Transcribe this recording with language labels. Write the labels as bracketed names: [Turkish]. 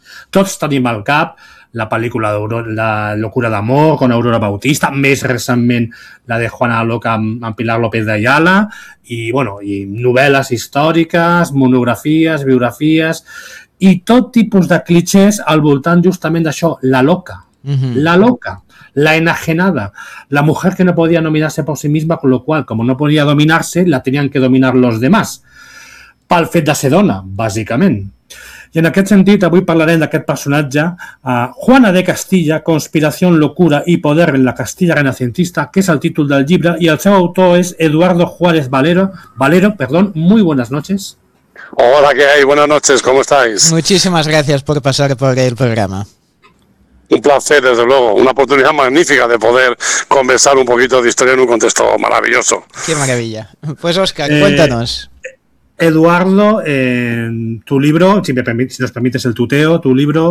[Catalan] Tots tenim al cap la pel·lícula de Locura d'amor con Aurora Bautista, més recentment la de Juana la Loca amb Pilar López de Ayala, i, bueno, i novel·les històriques, monografies, biografies, i tot tipus de clichés al voltant justament d'això, la loca. [Spanish] La loca, la enajenada, la mujer que no podía dominarse por sí misma, con lo cual, como no podía dominarse, la tenían que dominar los demás, [Catalan] pel fet de ser dona, bàsicament. I en aquest sentit, avui parlarem d'aquest personatge, Juana de Castilla, Conspiración, locura y poder en la Castilla renacentista, que és el títol del llibre, i el seu autor és Eduardo Juárez Valero, [Spanish] muy buenas noches. Hola, ¿qué hay? Buenas noches, ¿cómo estáis? Muchísimas gracias por pasar por el programa. Un placer, desde luego, una oportunidad magnífica de poder conversar un poquito de historia en un contexto maravilloso. ¡Qué maravilla! Pues Óscar, cuéntanos. Eduardo, tu libro, si nos permites el tuteo, tu libro...